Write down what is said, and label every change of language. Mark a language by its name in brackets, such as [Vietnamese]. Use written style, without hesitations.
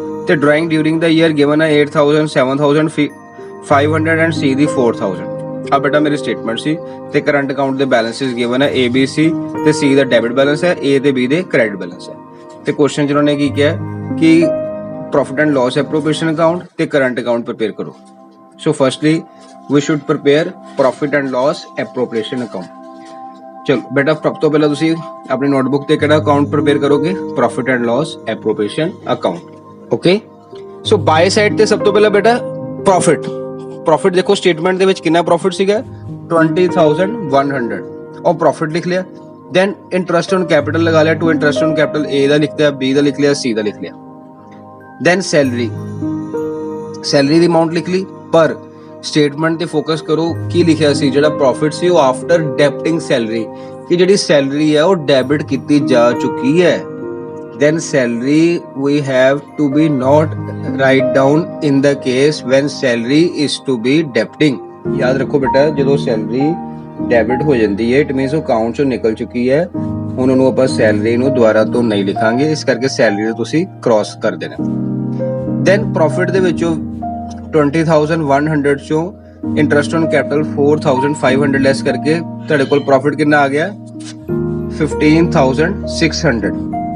[Punjabi] ਤੇ drawing during ਦਾ year given ਹੈ 8,000, 7,500 and C ਦੀ 4,000. ਆ ਬੇਟਾ ਮੇਰੀ ਸਟੇਟਮੈਂਟ ਸੀ. ਤੇ ਕਰੰਟ ਅਕਾਊਂਟ ਦੇ ਬੈਲੈਂਸਿਸ ਗਿਵਨ ਹੈ ABC ਤੇ C ਦਾ ਡੈਬਿਟ ਬੈਲੈਂਸ ਹੈ, A ਤੇ B ਦੇ ਕ੍ਰੈਡਿਟ ਬੈਲੈਂਸ ਹੈ. ਤੇ ਕੁਐਸਚਨ 'ਚ ਉਹਨਾਂ ਨੇ ਕੀ ਕਿਹਾ ਕਿ ਪ੍ਰੋਫਿਟ ਐਂਡ ਲਾਸ ਐਪਰੋਪ੍ਰੀਏਸ਼ਨ ਅਕਾਊਂਟ ਤੇ ਕਰੰਟ ਅਕਾਊਂਟ ਪ੍ਰਿਪੇਅਰ ਕਰੋ. [English] So firstly we should prepare profit and loss appropriation account. [Punjabi] ਚਲੋ ਬੇਟਾ ਸਭ ਤੋਂ ਪਹਿਲਾਂ ਤੁਸੀਂ ਆਪਣੀ ਨੋਟਬੁੱਕ ਤੇ ਕਿਹੜਾ ਅਕਾਊਂਟ ਪ੍ਰਿਪੇਅਰ ਕਰੋਗੇ, profit and Las ਐਪਰੋਪ੍ਰੀਏਸ਼ਨ account. Okay so by side ਤੇ ਸਭ ਤੋਂ ਪਹਿਲਾਂ ਬੇਟਾ ਪ੍ਰੋਫਿਟ ਦੇਖੋ ਸਟੇਟਮੈਂਟ ਦੇ ਵਿੱਚ ਕਿੰਨਾ ਪ੍ਰੋਫਿਟ ਸੀਗਾ 20,100 ਉਹ ਪ੍ਰੋਫਿਟ ਲਿਖ ਲਿਆ। ਦੈਨ ਇੰਟਰਸਟ ਔਨ ਕੈਪੀਟਲ ਲਗਾ ਲਿਆ, to interest on capital A ਦਾ ਲਿਖ ਲਿਆ, B ਦਾ ਲਿਖ ਲਿਆ, C ਦਾ ਲਿਖ ਲਿਆ। ਦੈਨ ਸੈਲਰੀ ਦੀ ਅਮਾਉਂਟ ਲਿਖ ਲਈ, ਪਰ ਸਟੇਟਮੈਂਟ ਤੇ ਫੋਕਸ ਕਰੋ ਕੀ ਲਿਖਿਆ ਸੀ, ਜਿਹੜਾ ਪ੍ਰੋਫਿਟ ਸੀ ਉਹ ਆਫਟਰ ਡੈਬਿਟਿੰਗ ਸੈਲਰੀ, ਕਿ ਜਿਹੜੀ ਸੈਲਰੀ ਹੈ ਉਹ ਡੈਬਿਟ ਕੀਤੀ ਜਾ ਚੁੱਕੀ ਹੈ। [English] then salary we have to be not write down in the case when salary is to be debiting। [Hindi] याद रखो बेटा [Punjabi] ਜਦੋਂ ਸੈਲਰੀ ਡੈਬਿਟ ਹੋ ਜਾਂਦੀ ਹੈ ਇਟ ਮੀਨਸ ਉਹ ਅਕਾਊਂਟ ਚੋਂ ਨਿਕਲ ਚੁੱਕੀ ਹੈ, ਉਹਨਾਂ ਨੂੰ ਆਪਾਂ ਸੈਲਰੀ ਨੂੰ ਦੁਬਾਰਾ ਤੋਂ ਨਹੀਂ ਲਿਖਾਂਗੇ, ਇਸ ਕਰਕੇ ਸੈਲਰੀ ਨੂੰ ਤੁਸੀਂ ਕ੍ਰਾਸ ਕਰ ਦੇਣਾ। ਦੈਨ ਪ੍ਰੋਫਿਟ ਦੇ ਵਿੱਚੋਂ 20,100 ਚੋਂ ਇੰਟਰਸਟ ਔਨ ਕੈਪੀਟਲ 4,500 ਲੈਸ ਕਰਕੇ ਤੁਹਾਡੇ ਕੋਲ ਪ੍ਰੋਫਿਟ ਕਿੰਨਾ ਆ ਗਿਆ 15,600।